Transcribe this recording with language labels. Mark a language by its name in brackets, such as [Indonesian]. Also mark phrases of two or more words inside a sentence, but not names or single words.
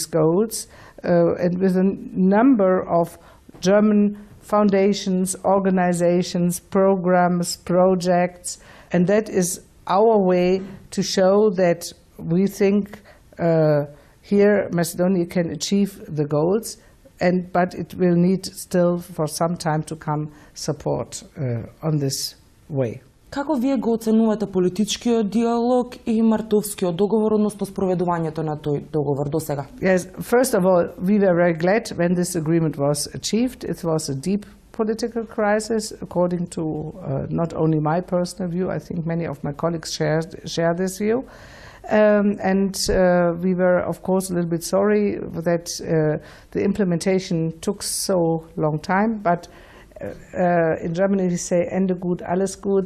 [English] goals, and with a number of German foundations, organizations, programs, projects, and that is our way to show that we think here Macedonia can achieve the goals, but it will need still for some time to come support on this way. [Macedonian] Како вие го оценувате политичкиот диалог и Мартовскиот договор, односно спроведувањето на тој договор до сега? [English] Yes, first of all, we were very glad when this agreement was achieved. It was a deep political crisis, according to not only my personal view. I think many of my colleagues share this view. And we were, of course, a little bit sorry that the implementation took so long time, but in Germany we say [German] Ende gut, alles gut.